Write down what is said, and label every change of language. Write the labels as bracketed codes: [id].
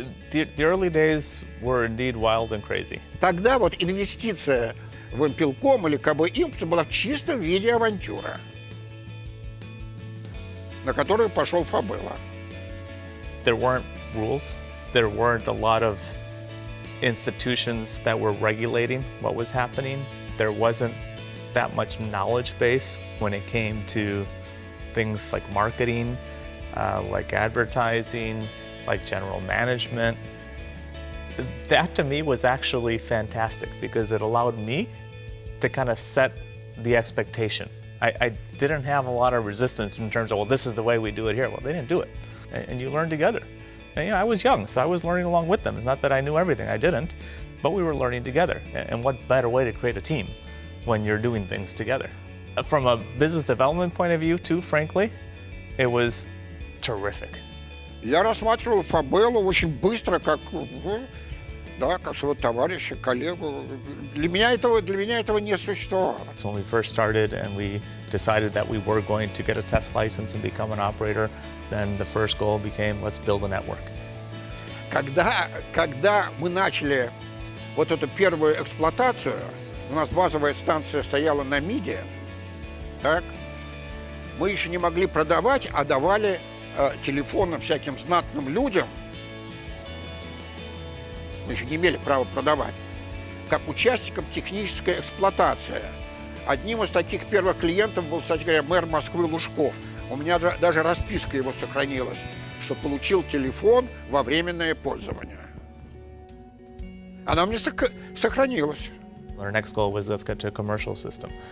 [en] The early days were indeed wild and crazy. [ru] Тогда вот инвестиция в ВымпелКом или КБ была в чистом виде авантюра, на которую пошел Фабелла. [en] There weren't rules. There weren't a lot of institutions that were regulating what was happening. There wasn't that much knowledge base when it came to things like marketing, like advertising, like general management. That to me was actually fantastic because it allowed me to kind of set the expectation. I didn't have a lot of resistance in terms of, well, this is the way we do it here. Well, they didn't do it. And you learn together. And, you know, I was young, so I was learning along with them. It's not that I knew everything, I didn't, but we were learning together. And what better way to create a team when you're doing things together? From a business development point of view, too, frankly, it was terrific. [ru] Я рассматривал Фабеллу очень быстро, как, да, как своего товарища, коллегу. Для меня этого не существовало. [en] So when we first started and we decided that we were going to get a test license and become an operator, then the first goal became, let's build a network. [ru] Когда мы начали вот эту первую эксплуатацию, у нас базовая станция стояла на МИДе, так, мы еще не могли продавать, а давали телефоны всяким знатным людям. Мы еще не имели права продавать, как участникам технической эксплуатации. Одним из таких первых клиентов был, кстати говоря, мэр Москвы Лужков. У меня даже расписка его сохранилась, что получил телефон во временное пользование. Она у меня сохранилась. [en] Our next goal was, let's get to a commercial system.